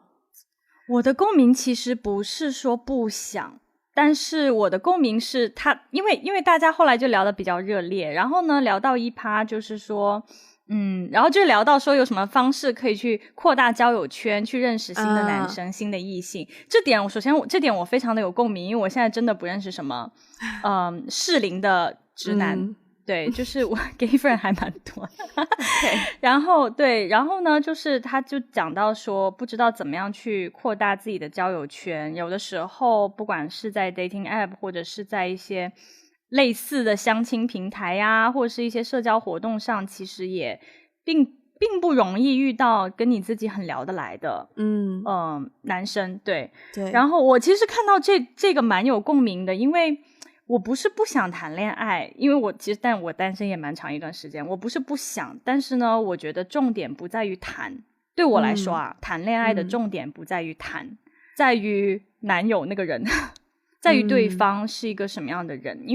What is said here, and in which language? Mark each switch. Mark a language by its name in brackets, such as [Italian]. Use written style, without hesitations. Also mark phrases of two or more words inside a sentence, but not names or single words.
[Chinese] 我的共鳴其實不是說不想，但是我的共鳴是他因為大家後來就聊得比較熱烈，然後呢聊到一趴就是說然後就聊到說有什麼方式可以去擴大交友圈，去認識新的男生新的異性，這點我非常的有共鳴，因為我現在真的不認識什麼適齡的直男對，就是我 [English] gay friend [Chinese] 還蠻多okay. 然後呢就是他就講到說不知道怎麼樣去擴大自己的交友圈，有的時候不管是在 [English] dating app [Chinese] 或者是在一些類似的相親平台啊，或者是一些社交活動上，其實也並不容易遇到跟你自己很聊得來的男生對。然後我其實看到這個蠻有共鳴的，因為我不是不想談戀愛，因為但我單身也蠻長一段時間，我不是不想，但是呢我覺得重點不在於談，對我來說啊談戀愛的重點不在於談，在於男友那個人在於對方是一個什麼樣的人，因為